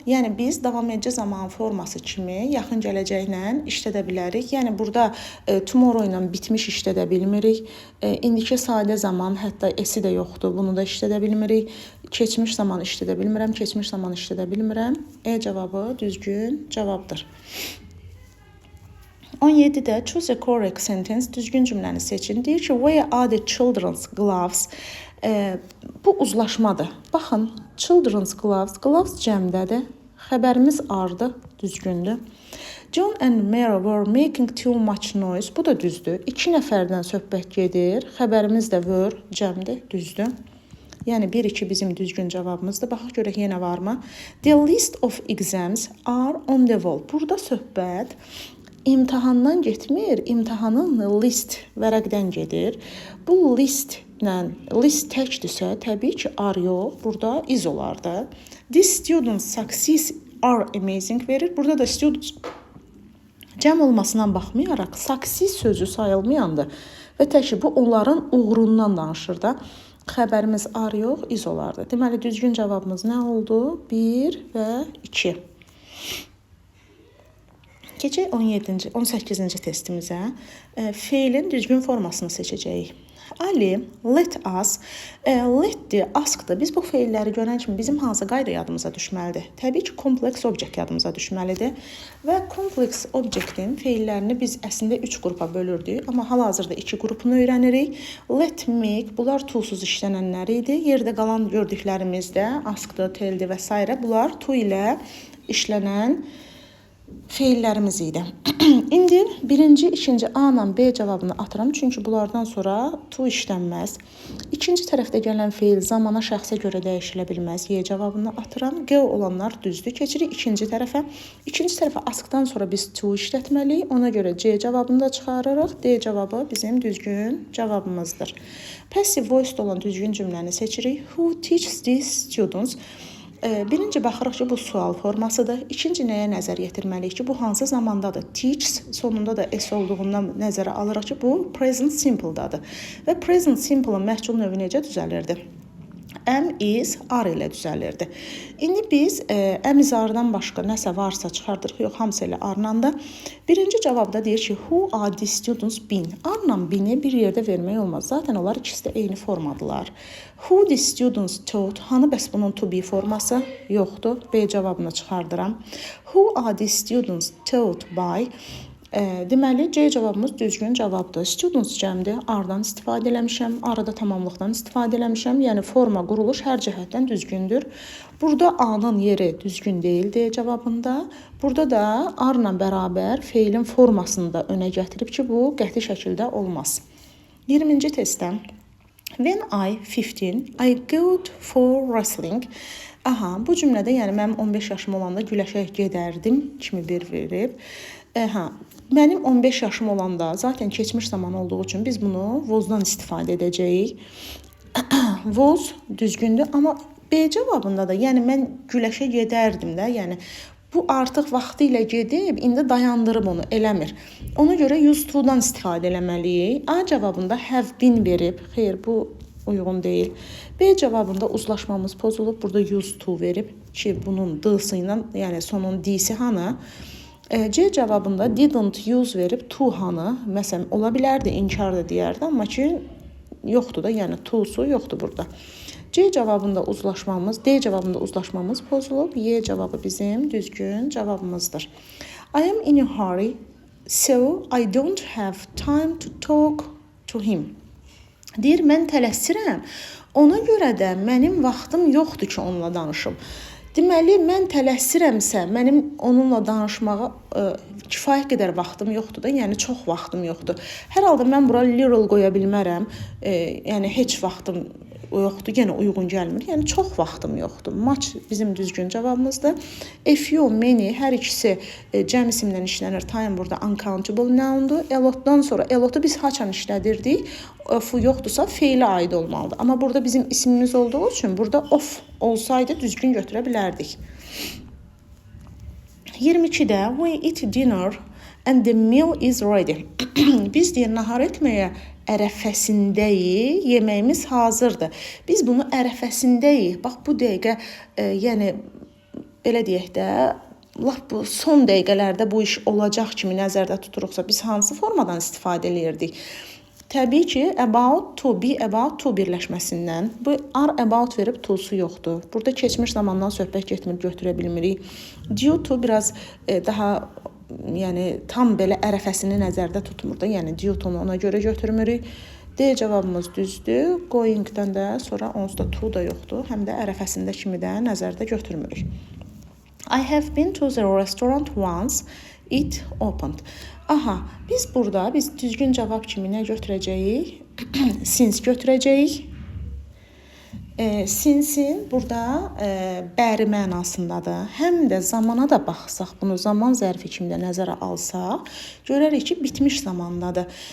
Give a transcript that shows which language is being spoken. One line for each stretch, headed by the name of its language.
Azerbaijani: Yəni biz davam edici zaman forması kimi yaxın gələcəklə işlədə bilərik. Yəni burada tomorrow ilə bitmiş işlədə bilmirik. İndiki sadə zaman, hətta esi də yoxdur. Bunu da işlədə bilmirik. Keçmiş zaman işlədə bilmirəm, keçmiş zaman işlədə bilmirəm. E cavabı düzgün cavabdır.
English: 17-də choose a correct sentence,
Azerbaijani: düzgün cümləni seçin. Deyir ki,
English: where are the children's gloves?
Azerbaijani: Bu uzlaşmadır. Baxın, children's gloves, gloves cəmdədir. Xəbərimiz ardı, düzgündür.
English: John and Mary were making too much noise.
Azerbaijani: Bu da düzdür. 2 nəfərdən söhbət gedir. Xəbərimiz də were, cəmdir, düzdür. Yəni 1-2 bizim düzgün cavabımızdır. Baxaq görək yenə varmı?
English: The list of exams are on the wall.
Azerbaijani: Burada söhbət imtahandan getmir, imtahanın list vərəqdən gedir. Bu list təkdirsə, təbii ki, are yox, burada is olardı.
English: These students' success are amazing
Azerbaijani: verir. Burada da students cəm olmasından baxmayaraq, success sözü sayılmayandır. və tək ki, bu onların uğurundan danışır da. Xəbərimiz are yox, is olardı. Deməli, düzgün cavabımız nə oldu? 1 və 2. Keçək 18-ci testimizə. Feilin düzgün formasını seçəcəyik. Ali, let us, let-dir, ask-dır. Biz bu feilləri görən kimi bizim hansı qayda yadımıza düşməlidir? Təbii ki, kompleks object yadımıza düşməlidir. Və kompleks objectin feillərini biz əslində 3 qrupa bölürdük. Amma hal-hazırda 2 qrupunu öyrənirik. Let, make, bunlar toolsuz işlənənlər idi. Yerdə qalan gördüklərimizdə ask-dır, tell-dir və s. Bunlar to ilə işlənən feillərimiz idi. İndi birinci, ikinci A ilə B cavabını atıram. Çünki bunlardan sonra to işlənməz. İkinci tərəfdə gələn feil zamana, şəxsə görə dəyişilə bilməz. Y cavabını atıram. G olanlar düzdür. Keçirik ikinci tərəfə. İkinci tərəfə askdan sonra biz to işlətməliyik. Ona görə C cavabını da çıxarırıq. D cavabı bizim düzgün cavabımızdır. Passive voiced olan düzgün cümləni seçirik.
English: Who teaches these students?
Azerbaijani: Birinci baxırıq ki, bu sual formasıdır. İkinci nəyə nəzər yetirməliyik ki, bu hansı zamandadır? Teaches, sonunda da S olduğundan nəzərə alırıq ki, bu present simple-dadır. Və present simple-ın məhcul növü necə düzəlirdi? Am, is, are ilə düzəlirdi. İndi biz am, is, are-dan başqa nəsə varsa çıxardırıq. Yox, hamısı ilə are-la da. Birinci cavabda deyir ki,
English: who are the students been?
Azerbaijani: Are-la been-i bir yerdə vermək olmaz. Zaten onlar ikisi də eyni formadılar.
English: Who the students taught?
Azerbaijani: Hanı bəs bunun to be forması? Yoxdur. B cavabını çıxardıram.
English: Who are the students taught by?
Azerbaijani: Deməli, C cavabımız düzgün cavabdır. Students cəmdir. Are-dan istifadə eləmişəm. Arada tamamlıqdan istifadə eləmişəm. Yəni, forma, quruluş hər cəhətdən düzgündür. Burada A-nın yeri düzgün deyil D cavabında. Burada da are-la bərabər feilin formasını da önə gətirib ki, bu qəti şəkildə olmaz. 20-ci testdən.
English: When I 15, I go for wrestling.
Azerbaijani: Aha, bu cümlədə yəni mənim 15 yaşım olanda güləşə gedərdim kimi bir verib. Mənim 15 yaşım olanda zaten keçmiş zaman olduğu üçün biz bunu was-dan istifadə edəcəyik. Was düzgündür, amma B cavabında da yəni mən güləşə gedərdim də, yəni bu artıq vaxtı ilə gedib, indi dayandırıb onu, eləmir. Ona görə used to-dan istifadə eləməliyik. A cavabında have been verib. Xeyr, bu uyğun deyil. B cavabında uzlaşmamız pozulub. Burada used to verib ki, bunun d-sı ilə, yəni sonun d-si hanı? C cavabında didn't use verib to hanı? Məsələn, ola bilərdi, inkar da deyərdi, amma ki, yoxdur da, yəni to'su yoxdur burada. C cavabında uzlaşmamız, D cavabında uzlaşmamız pozulub. Y cavabı bizim düzgün cavabımızdır.
English: I am in a hurry, so I don't have time to talk to him.
Azerbaijani: Deyir, mən tələsirəm. Ona görə də mənim vaxtım yoxdur ki, onunla danışım. Deməli, mən tələsirəmsə, mənim onunla danışmağa kifayət qədər vaxtım yoxdur da, yəni çox vaxtım yoxdur. Hər halda mən bura little qoya bilmərəm, yəni heç vaxtım yoxdur, yenə uyğun gəlmir. Yəni çox vaxtım yoxdur. Much bizim düzgün cavabımızdır. A few, many, hər ikisi cəm isimlə işlənir. Time burada uncountable noun-dur. A lot-dan sonra a lot-u biz haçan işlədirdik? Of yoxdursa feilə aid olmalıdır. Amma burada bizim ismimiz olduğu üçün burada of olsaydı düzgün götürə bilərdik. 22-də
English: we eat dinner and the meal is ready.
Azerbaijani: Biz deyir, nahar etməyə ərəfəsindəyik, yeməyimiz hazırdır. Biz bunu ərəfəsindəyik. Bax, bu dəqiqə, yəni, belə deyək də, laf bu son dəqiqələrdə bu iş olacaq kimi nəzərdə tuturuqsa, biz hansı formadan istifadə edirdik? Təbii ki, about to, be about to birləşməsindən. Bu are about verib to'su yoxdur. Burada keçmiş zamandan söhbət getmir, götürə bilmirik. Due to biraz daha, yəni tam belə ərəfəsini nəzərdə tutmur da, yəni due to-nu ona görə götürmürük. D cavabımız düzdür. Going-dən də sonra onsuz da to da yoxdur. Həm də ərəfəsində kimi də nəzərdə götürmürük.
English: I have been to the restaurant once. It opened.
Azerbaijani: Aha, biz burada düzgün cavab kimi nə götürəcəyik? Since götürəcəyik. Since-in burada bəri mənasındadır. Həm də zamana da baxsaq, bunu zaman zərfi kimi də nəzərə alsaq, görərik ki, bitmiş zamandadır.